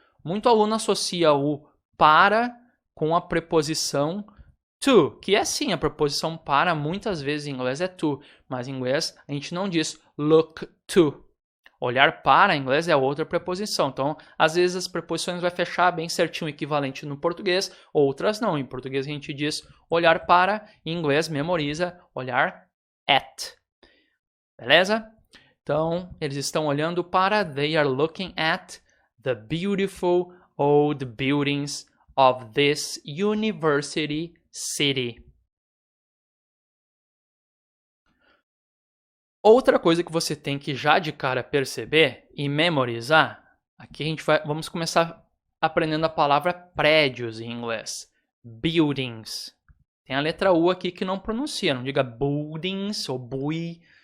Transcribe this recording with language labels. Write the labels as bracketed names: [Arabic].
[Portuguese] Muito aluno associa o para com a preposição to, que é sim, a preposição para muitas vezes em inglês é to, mas em inglês a gente não diz look to. Olhar para em inglês é outra preposição. Então, às vezes as preposições vai fechar bem certinho o equivalente no português, outras não. Em português a gente diz olhar para, em inglês memoriza olhar at. Beleza? Então, eles estão olhando para, [English] they are looking at the beautiful old buildings of this university city. [Portuguese] Outra coisa que você tem que já de cara perceber e memorizar, aqui a gente vamos começar aprendendo a palavra prédios em inglês. Buildings. Tem a letra U aqui que não pronuncia, não diga buildings ou bui.